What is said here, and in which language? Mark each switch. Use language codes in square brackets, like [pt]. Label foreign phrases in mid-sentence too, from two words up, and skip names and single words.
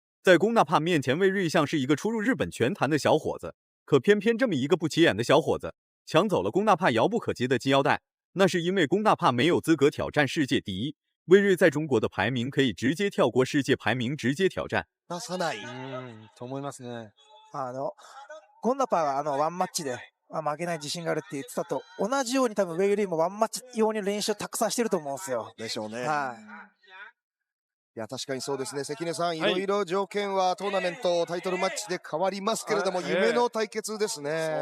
[zh] 在龚纳帕面前，魏瑞像是一个初入日本拳坛的小伙子，可偏偏这么一个不起眼的小伙子抢走了龚纳帕遥不可及的金腰带，那是因为龚纳帕没有资格挑战世界第一。魏瑞在中国的排名可以直接跳过世界排名，直接挑战。 [ja] 出さない。と思いますね。ゴンナパがワンマッチで負けない自信があるって言ってたと同じように多分ウェイリーもワンマッチ用に練習たくさんしてると思うんですよ。でしょうね。はい。いや確かにそうですね。関根さん、いろいろ条件はトーナメントタイトルマッチで変わりますけれども、夢の対決ですね。